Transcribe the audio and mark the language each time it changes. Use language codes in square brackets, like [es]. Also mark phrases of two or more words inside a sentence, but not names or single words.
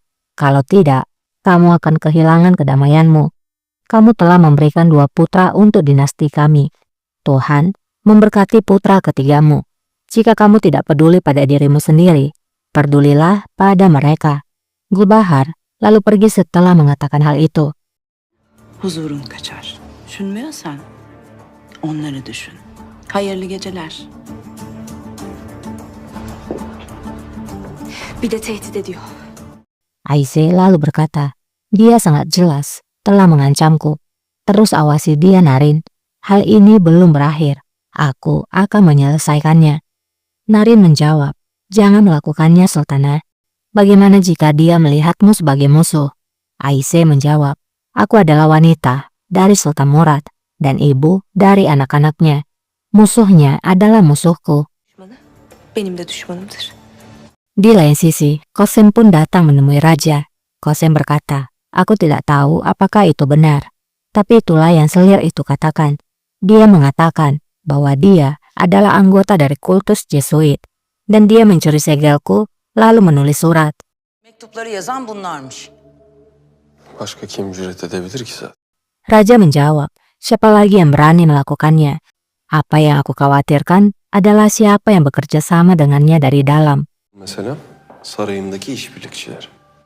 [id] Kalau tidak, kamu akan kehilangan kedamaianmu. Kamu telah memberikan 2 putra untuk dinasti kami. Tuhan memberkati putra ketigamu. Jika kamu tidak peduli pada dirimu sendiri, pedulilah pada mereka. Gulbahar lalu pergi setelah mengatakan hal itu. [tr] Huzurun kaçar. Düşünmüyorsan onları düşün. Hayırlı geceler. Bir de tehdit ediyor. [id] Aisyah lalu berkata, dia sangat jelas telah mengancamku. Terus awasi dia Narin. Hal ini belum berakhir. Aku akan menyelesaikannya. Narin menjawab, jangan melakukannya Sultana. Bagaimana jika dia melihatmu sebagai musuh? Aisyah menjawab, aku adalah wanita dari Sultan Murad dan ibu dari anak-anaknya. Musuhnya adalah musuhku. [tr] Düşmanı benim de düşmanımdır. [id] Di lain sisi, Qasim pun datang menemui raja. Qasim berkata, aku tidak tahu apakah itu benar. Tapi itulah yang selir itu katakan. Dia mengatakan bahwa dia adalah anggota dari kultus Jesuit. Dan dia mencuri segelku lalu menulis surat. [tr] Mektupları yazan bunlarmış. Başka kim cüret edebilir ki zaten? [id] Raja menjawab, siapa lagi yang berani melakukannya? Apa yang aku khawatirkan adalah siapa yang bekerja sama dengannya dari dalam. [tr] Mesela sarayımdaki işbirlikçiler.